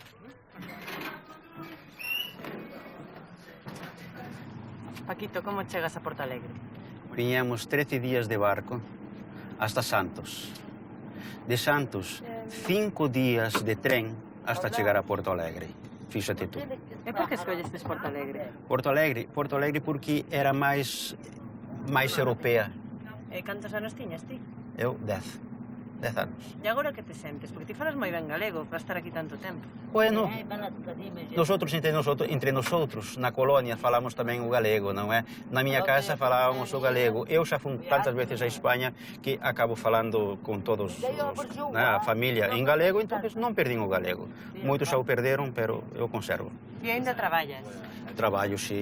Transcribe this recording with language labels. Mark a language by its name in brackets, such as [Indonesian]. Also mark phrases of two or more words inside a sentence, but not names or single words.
[Galician] Paquito, como chegas a Porto Alegre? [Portuguese] Viemos 13 dias de barco hasta Santos. De Santos, 5 dias de trem hasta chegar a Porto Alegre. [Spanish] Fíjate tú. [Galician] E por que escollestes Porto Alegre? [Portuguese] Porto Alegre porque era mais europeia. [Galician] E cantos anos tiñas ti? [Portuguese] Eu, 10 anos. [Galician] E agora que te sentes? Porque ti falas moi ben galego para estar aquí tanto tempo. [Spanish] Bueno, nosotros entre nosotros, [Portuguese] na colônia, falamos também o galego, não é? Na minha casa falávamos o galego. Eu já fui tantas vezes à Espanha que acabo falando com todos a família em galego, então não perdi o galego. Muitos já o perderam, mas eu conservo. [Galician] E ainda traballas? [Portuguese] Trabalho, sim.